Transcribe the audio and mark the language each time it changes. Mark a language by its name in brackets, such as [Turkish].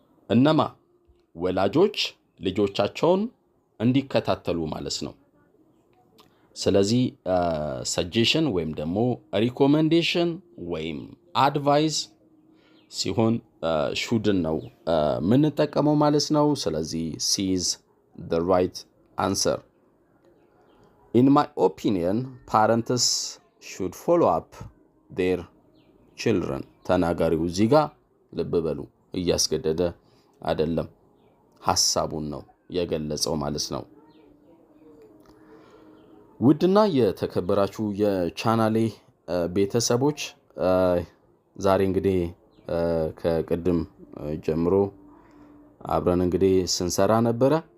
[Amharic] እነማ ወላጆች ልጆቻቸውን እንዲከታተሉ ማለት ነው። ስለዚህ ሰጀሽን ወይም ደግሞ ሪኮመንዴሽን ወይም አድቫይስ ሲሆን ሹድን ነው የምንጠቀመው ማለት ነው። ስለዚህ [English] ሲ ኢዝ the right answer. In my opinion, parents should follow up their children. [Amharic] ተናጋሪው እዚህ ጋር ልብ በሉ እያስገደደ አይደለም፣ ሐሳቡን ነው የገለጸው ማለት ነው። ውድና የተከበራችሁ የቻናሌ ቤተሰቦች ዛሬ እንግዲህ ከቅድም ጀምሮ አብረን እንግዲህ ስንሰራ ነበረ።